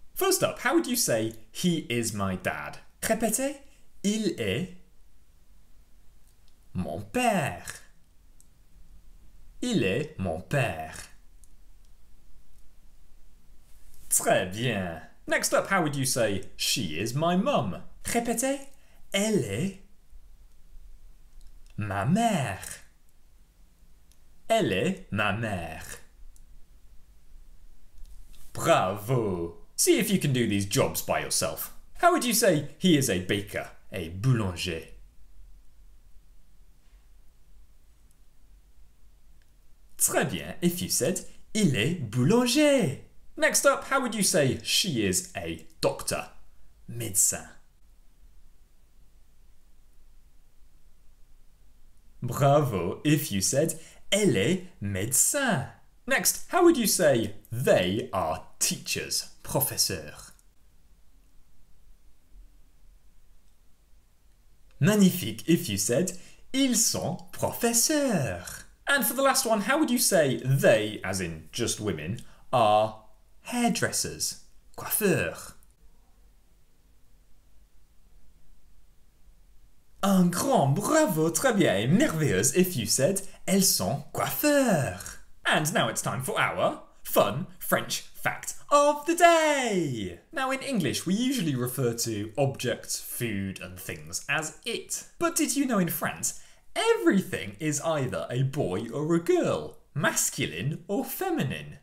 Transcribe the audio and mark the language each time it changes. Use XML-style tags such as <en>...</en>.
<en>First up, how would you say he is my dad?</en> <fr>Répétez, il est mon père. Il est mon père. Très bien.</fr> <en>Next up, how would you say she is my mum?</en> <fr>Répétez, elle est ma mère. Elle est ma mère. Bravo!</fr> <en>See if you can do these jobs by yourself. How would you say he is a baker, a boulanger?</en> <fr>Très bien</fr> <en>if you said</en> <fr>il est boulanger.</fr> <en>Next up, how would you say she is a doctor, médecin?</en> <fr>Bravo</fr> <en>if you said</en> <fr>elle est médecin.</fr> <en>Next, how would you say they are teachers, professeurs?</en> <fr>Magnifique</fr> <en>if you said</en> <fr>ils sont professeurs.</fr> <en>And for the last one, how would you say they, as in just women, are hairdressers, coiffeurs?</en> <fr>Un grand bravo, très bien et merveilleuse</fr> <en>if you said</en> <fr>elles sont coiffeurs.</fr> <en>And now it's time for our fun French fact of the day. Now in English we usually refer to objects, food and things as it. But did you know in France everything is either a boy or a girl, masculine or feminine?</en>